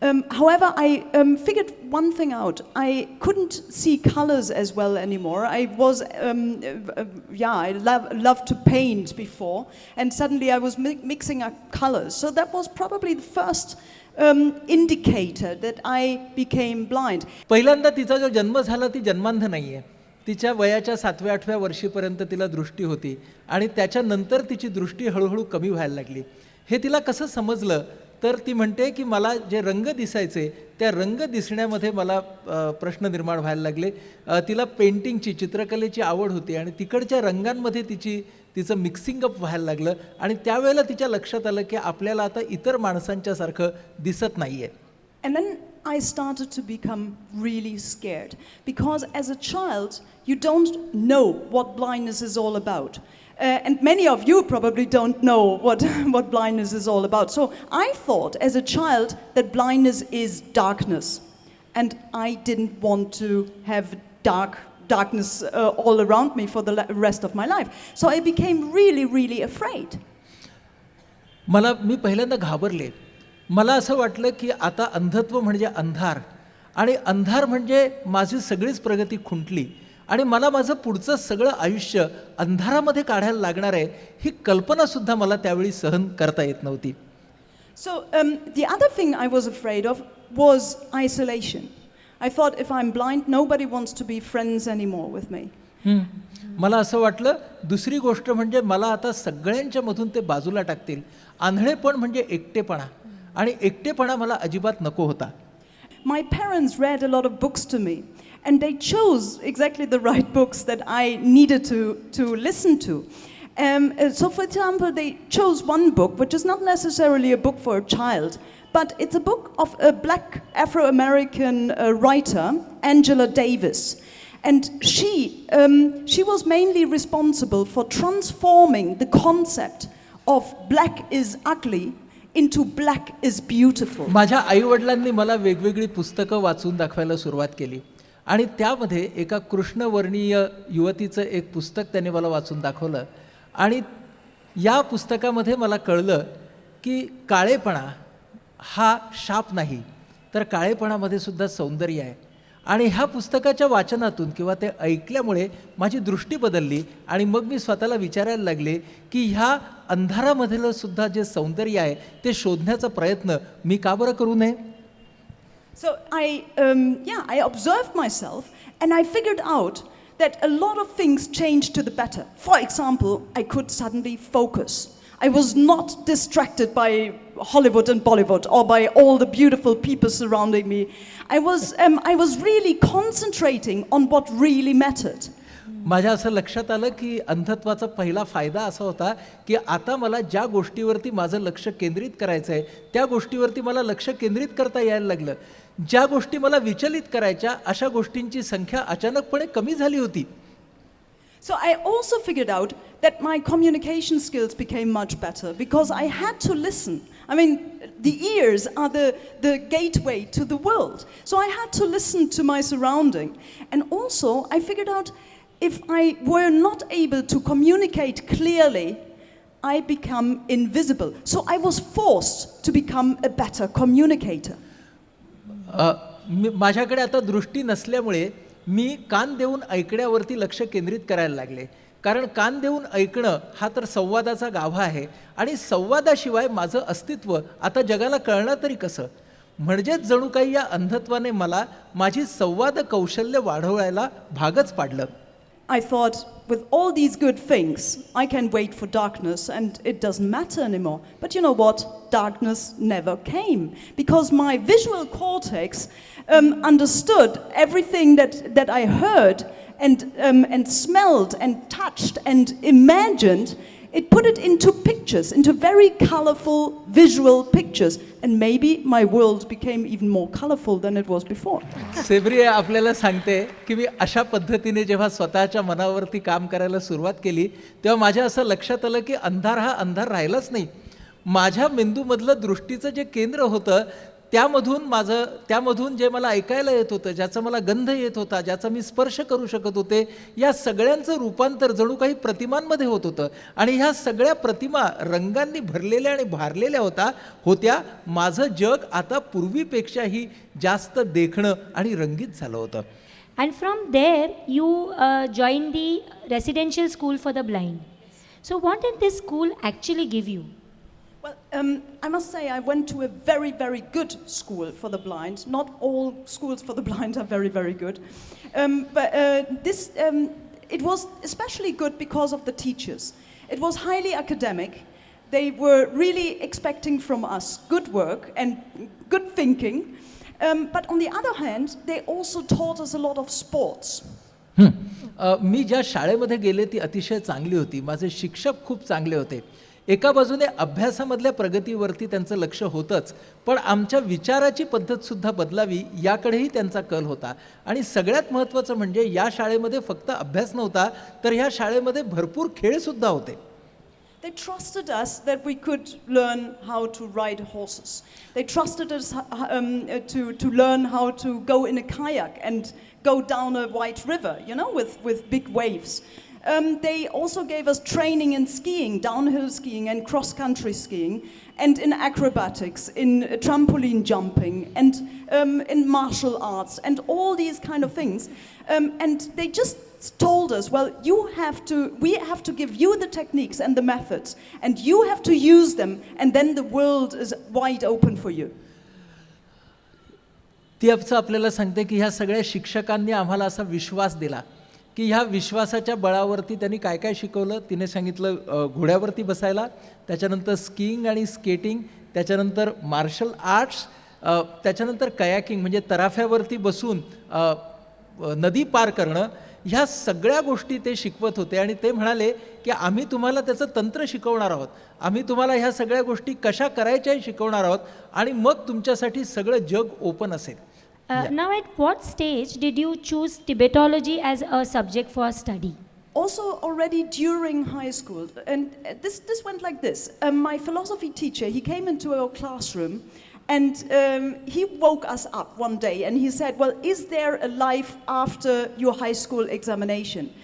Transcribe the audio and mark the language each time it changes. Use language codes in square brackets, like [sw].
[en] However, I figured one thing out. I couldn't see colors as well anymore. I was, I loved to paint before, and suddenly I was mixing up colors. So that was probably the first indicator that I became blind. [mr] पहिल्यांदा तिचा जो जन्म झाला ती जन्मांध नाही आहे. तिच्या वयाच्या 7व्या-8व्या वर्षीपर्यंत तिला दृष्टी होती आणि त्याच्यानंतर तिची दृष्टी हळूहळू कमी व्हायला लागली. हे तिला कसं समजलं तर ती म्हणते की मला जे रंग दिसायचे त्या रंग दिसण्यामध्ये मला प्रश्न निर्माण व्हायला लागले. तिला पेंटिंगची, चित्रकलेची आवड होती आणि तिकडच्या रंगांमध्ये तिचं [en] mixing up [mr] व्हायला लागलं आणि त्यावेळेला तिच्या लक्षात आलं की आपल्याला आता इतर माणसांच्यासारखं दिसत नाही आहे. [en] And then I started to become really scared because as a child you don't know what blindness is all about. And many of you probably don't know what blindness is all about. So I thought as a child that blindness is darkness. And I didn't want to have darkness all around me for the rest of my life. So I became really, really afraid. [mr] मी पहिल्यांदा घाबरले. मला असं वाटलं की आता अंधत्व म्हणजे अंधार आणि अंधार म्हणजे माझी सगळीच प्रगती खुंटली आणि मला माझं पुढचं सगळं आयुष्य अंधारामध्ये काढायला लागणार आहे ही कल्पनासुद्धा मला त्यावेळी सहन करता येत नव्हती. [en] So the other thing I was afraid of was isolation. I thought if I'm blind, nobody wants to be friends anymore with me. [mr] मला असं वाटलं. दुसरी गोष्ट म्हणजे मला आता सगळ्यांच्या मधून ते बाजूला टाकतील. आंधळेपण म्हणजे एकटेपणा आणि एकटेपणा मला अजिबात नको होता. [en] My parents read a lot of books to me, and they chose exactly the right books that I needed to listen to. So, for example, they chose one book, which is not necessarily a book for a child, but it's a book of a black Afro-American writer, Angela Davis. And she was mainly responsible for transforming the concept of black is ugly into black is beautiful. [mr] माझ्या आईवडिलांनी मला वेगवेगळी पुस्तकं वाचून दाखवायला सुरुवात केली आणि त्यामध्ये एका कृष्णवर्णीय युवतीचं एक पुस्तक त्यांनी मला वाचून दाखवलं आणि या पुस्तकामध्ये मला कळलं की काळेपणा हा शाप नाही, तर काळेपणामध्ये सुद्धा सौंदर्य आहे. आणि ह्या पुस्तकाच्या वाचनातून किंवा ते ऐकल्यामुळे माझी दृष्टी बदलली आणि मग मी स्वतःला विचारायला लागले की ह्या अंधारामधलं सुद्धा जे सौंदर्य आहे ते शोधण्याचा प्रयत्न मी का बरं करू नये. [en] So I observed myself and I figured out that a lot of things changed to the better. For example, I could suddenly focus. I was not distracted by Hollywood and Bollywood or by all the beautiful people surrounding me. I was really concentrating on what really mattered. [mr] माझ्या असं लक्षात आलं की अंधत्वाचा पहिला फायदा असा होता की आता मला ज्या गोष्टीवरती माझं लक्ष केंद्रित करायचं आहे त्या गोष्टीवरती मला लक्ष केंद्रित करता यायला लागलं. ज्या गोष्टी मला विचलित करायच्या अशा गोष्टींची संख्या अचानकपणे कमी झाली होती. [en] So I also figured out that my communication skills became much better because I had to listen. I mean, the ears are the gateway to the world. So I had to listen to my surrounding. And also I figured out if I were not able to communicate clearly, I become invisible. So I was forced to become a better communicator. [mr] माझ्याकडे आता दृष्टी नसल्यामुळे मी कान देऊन ऐकण्यावरती लक्ष केंद्रित करायला लागले, कारण कान देऊन ऐकणं हा तर संवादाचा गाभा आहे आणि संवादाशिवाय माझं अस्तित्व आता जगाला कळणार तरी कसं. म्हणजेच जणू काही या अंधत्वाने मला माझी संवाद कौशल्य वाढवायला भागच पाडलं. [en] I thought, with all these good things, I can wait for darkness and it doesn't matter anymore. But you know what? Darkness never came because my visual cortex understood everything that I heard and smelled and touched and imagined. It put it into pictures, into very colorful visual pictures. And maybe my world became even more colorful than it was before. [mr] सेब्रिये आपल्याला सांगते की मी अशा पद्धतीने जेव्हा स्वतःच्या मनावरती काम करायला सुरुवात केली तेव्हा माझ्या असं लक्षात आलं की अंधार हा अंधार राहिलाच नाही. माझ्या मेंदूमधलं दृष्टीचं जे केंद्र होतं त्यामधून जे मला ऐकायला येत होतं, ज्याचा मला गंध येत होता, ज्याचा मी स्पर्श करू शकत होते, या सगळ्यांचं रूपांतर जणू काही प्रतिमांमध्ये होत होतं आणि ह्या सगळ्या प्रतिमा रंगांनी भरलेल्या आणि भारलेल्या होत्या. माझं जग आता पूर्वीपेक्षाही जास्त देखणं आणि रंगीत झालं होतं. [en] And from there, you joined the residential school for the blind. So what did this school actually give you? Well, I must say I went to a very, very good school for the blind. Not all schools for the blind are very, very good. It was especially good because of the teachers. It was highly academic. They were really expecting from us good work and good thinking. But on the other hand, they also taught us a lot of sports. [mr] मी ज्या शाळेमध्ये गेले ती अतिशय चांगली होती. माझे शिक्षक खूप चांगले होते. एका बाजूने अभ्यासामधल्या प्रगतीवरती त्यांचं लक्ष होतंच, पण आमच्या विचाराची पद्धतसुद्धा बदलावी याकडेही त्यांचा कल होता. आणि सगळ्यात महत्त्वाचं म्हणजे या शाळेमध्ये फक्त अभ्यास नव्हता, तर ह्या शाळेमध्ये भरपूर खेळसुद्धा होते. [en] They trusted us that we could learn how to ride horses. They trusted us to learn how to go in a kayak and go down a wide river, with big waves. They also gave us training in skiing, downhill skiing and cross-country skiing, and in acrobatics, in trampoline jumping, and in martial arts, and all these kind of things. And they just told us, well, we have to give you the techniques and the methods, and you have to use them, and then the world is wide open for you. [mr] ती आपल्याला सांगते की ह्या सगळ्या शिक्षकांनी आम्हाला असा विश्वास दिला की ह्या विश्वासाच्या बळावरती त्यांनी काय काय शिकवलं. तिने सांगितलं घोड्यावरती बसायला, त्याच्यानंतर स्कीइंग आणि स्केटिंग, त्याच्यानंतर मार्शल आर्ट्स, त्याच्यानंतर कयाकिंग म्हणजे तराफ्यावरती बसून नदी पार करणं. ह्या सगळ्या गोष्टी ते शिकवत होते आणि ते म्हणाले की आम्ही तुम्हाला त्याचं तंत्र शिकवणार आहोत, आम्ही तुम्हाला ह्या सगळ्या गोष्टी कशा करायच्याही शिकवणार आहोत आणि मग तुमच्यासाठी सगळं जग ओपन असेल. [en] Now, at what stage did you choose Tibetology as a subject for study? Also already during high school, and this went like this. My philosophy teacher, he came into our classroom and he woke us up one day and he said, well, is there a life after your high school examination?